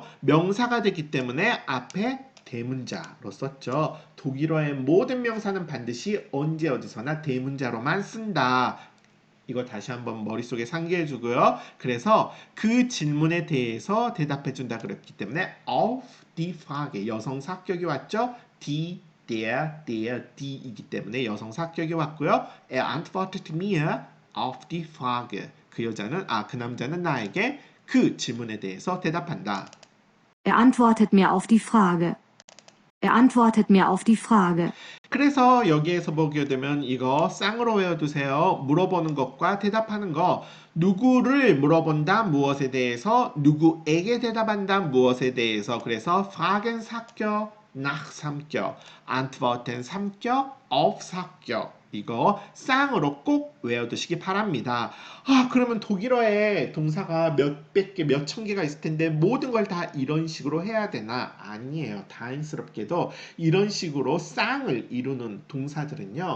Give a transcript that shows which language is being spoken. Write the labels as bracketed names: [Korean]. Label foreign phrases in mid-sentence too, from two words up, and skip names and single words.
[Korean] 명사가 됐기 때문에 앞에 대문자로 썼죠. 독일어의 모든 명사는 반드시 언제 어디서나 대문자로만 쓴다. 이거 다시 한번 머릿속에 상기해 주고요. 그래서 그 질문에 대해서 대답해 준다 그랬기 때문에 [German] auf die Frage [Korean] 여성 사격이 왔죠. [German] die, der, [Korean] die이기 때문에 여성 사격이 왔고요. [German] Er antwortet mir auf die Frage [Korean] 그 남자는 나에게 그 질문에 대해서 대답한다. [German] Er antwortet mir auf die Frage. Er antwortet mir auf die Frage. [Korean] 그래서 여기에서 보게 되면 이거 쌍으로 외워두세요. 물어보는 것과 대답하는 거. 누구를 물어본다 무엇에 대해서, 누구에게 대답한다 무엇에 대해서. 그래서 fragen 사격, nach 삼격, antworten 삼격, auf 사격. 이거 쌍으로 꼭 외워두시기 바랍니다. 그러면 독일어에 동사가 몇백 개, 몇천 개가 있을 텐데 모든 걸 다 이런 식으로 해야 되나? 아니에요. 다행스럽게도 이런 식으로 쌍을 이루는 동사들은요.